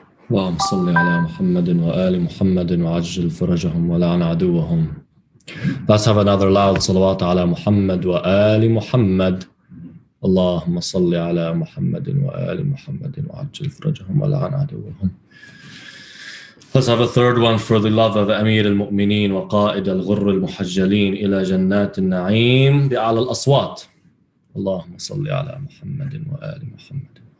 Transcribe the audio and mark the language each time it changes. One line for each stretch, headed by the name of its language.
Arabic: اللهم صل على محمد وآل محمد وعجل فرجهم ولعن عدوهم.
English: Let's have another loud salawat
Arabic: على محمد وآل محمد. اللهم صل على محمد وآل محمد وعجل فرجهم ولعن عدوهم.
English: Let's have a third one for the love of
Arabic: أمير المؤمنين وقائد الغر المحجلين إلى جنات النعيم بأعلى الأصوات. اللهم صل على محمد وآل محمد.